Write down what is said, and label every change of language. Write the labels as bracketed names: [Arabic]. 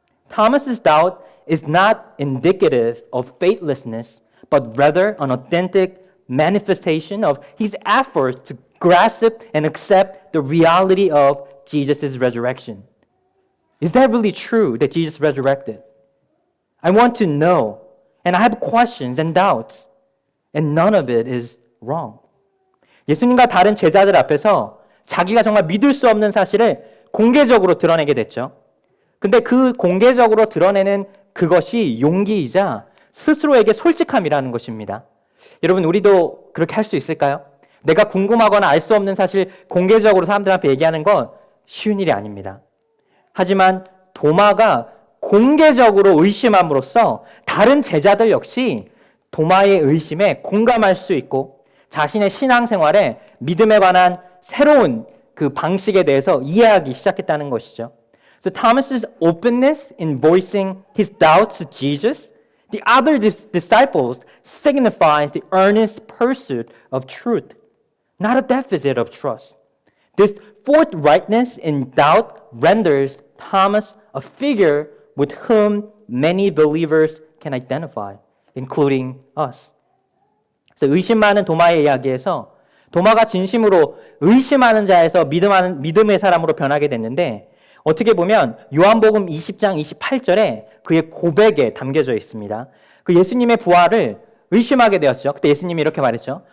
[English] Thomas's doubt is not indicative of faithlessness, but rather an authentic manifestation of his efforts to grasp and accept the reality of Jesus' resurrection. Is that really true that Jesus resurrected? I want to know, and I have questions and doubts, and none of it is wrong. [Korean] 예수님과 다른 제자들 앞에서 자기가 정말 믿을 수 없는 사실을 공개적으로 드러내게 됐죠. 근데 그 공개적으로 드러내는 그것이 용기이자 스스로에게 솔직함이라는 것입니다. 여러분, 우리도 그렇게 할 수 있을까요? 내가 궁금하거나 알 수 없는 사실 공개적으로 사람들한테 얘기하는 건 쉬운 일이 아닙니다. 하지만 도마가 공개적으로 의심함으로써 다른 제자들 역시 도마의 의심에 공감할 수 있고 자신의 신앙생활에 믿음에 관한 새로운 그 방식에 대해서 이해하기 시작했다는 것이죠. [English] So Thomas's openness in voicing his doubts to Jesus The other disciples signifies the earnest pursuit of truth, not a deficit of trust. This forthrightness in doubt renders Thomas a figure with whom many believers can identify, including us. [Korean] 그래서 의심 많은 도마의 이야기에서 도마가 진심으로 의심하는 자에서 믿음의 사람으로 변하게 됐는데 어떻게 보면 요한복음 20장 28절에 그의 고백에 담겨져 있습니다. 그 예수님의 부활을 의심하게 되었죠. 그때 예수님이 이렇게 말했죠.